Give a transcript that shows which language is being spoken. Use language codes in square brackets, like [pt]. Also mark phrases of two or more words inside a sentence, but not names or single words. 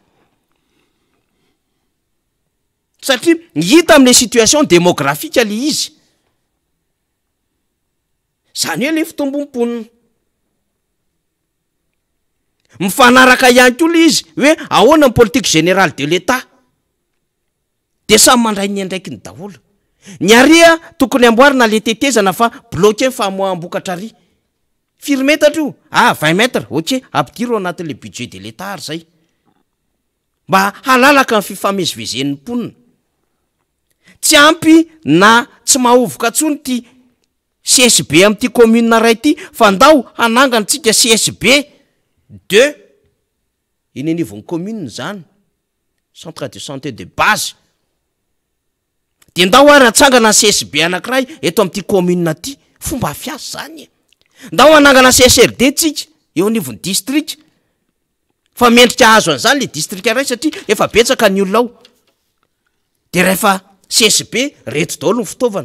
[mg] Satria hita amin'le [fr] situation démographique [mg] le izy. Zany hoe le fitombom-ponina. Mifanaraka ihany koa le izy hoe ahoana ny [fr] politique générale de l'État. [mg] De samy mandray ny andraiky ny daholo. Ny aria tokony amboarina le tetezana fa bloqué fa moambokatra ary. Firy metatra io? 20 mètres. Ok, ampidiro anatin'le [fr] budget de l'État [mg] ary zay. Mba halalaka ny fifamezivezen'ny mponina. Tsy ampy na tsy mahovoka tsony ty CSB amin'ty commune ray ty, fa ndao hanangantsika CSB 2 iny anivon'ny commune zany, [fr] centre de santé de base. [mg] De ndao ary atsangana CSB anankiray eto amin'ty commune aty, fomba fiasa zany. Ndao anangana CSRD tsika eo anivon'ny district. Fa mendrika azo an'izany le district iray satria efa betsaka ny olona ao. De rehefa CSB reto daholo ny fitaovana.